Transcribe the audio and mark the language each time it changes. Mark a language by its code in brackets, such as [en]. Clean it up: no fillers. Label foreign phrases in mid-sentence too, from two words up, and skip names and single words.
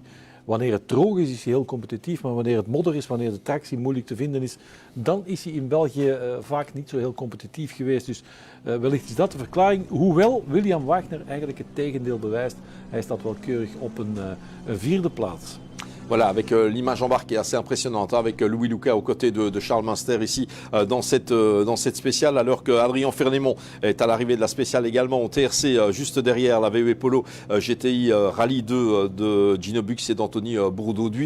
[nl] Wanneer het droog is hij heel competitief, maar wanneer het modder is, wanneer de tractie moeilijk te vinden is, dan is hij in België vaak niet zo heel competitief geweest. Dus wellicht is dat de verklaring. Hoewel William Wagner eigenlijk het tegendeel bewijst. Hij staat wel keurig op een vierde plaats. [fr] Voilà, avec l'image embarquée assez impressionnante, hein, avec Louis Luca aux côtés de Charles Munster ici dans cette spéciale, alors que Adrien Fernémont est à l'arrivée de la spéciale également au TRC, juste derrière la VW Polo GTI Rallye 2 de Gino Bux et d'Anthony Bourdauduit.